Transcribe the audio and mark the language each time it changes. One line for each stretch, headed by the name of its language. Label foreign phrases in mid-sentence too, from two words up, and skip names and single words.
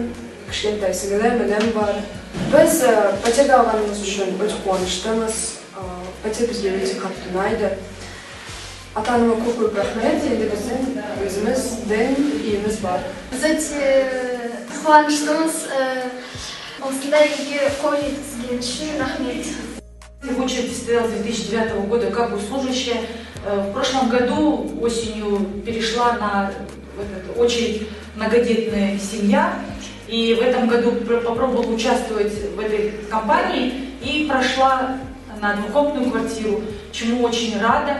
Kazakh: Кішкентай сіңілім, інім бар. Біз пәтерді алғанымыз үшін өте қуаныштымыз. Пәтер бізге өте қатты ұнайды. Ата-анама көп рахмет, енді біздің өзіміздің үйіміз бар. Біз өте қуаныштымыз. Осындай үйге қол жеткізген үшін рахмет.
Russian: В очереди стояла с 2009 года как госслужащая. В прошлом году осенью перешла на очередь многодетная семья. И в этом году попробовала участвовать в этой кампании и прошла на двухкомнатную квартиру, чему очень рада.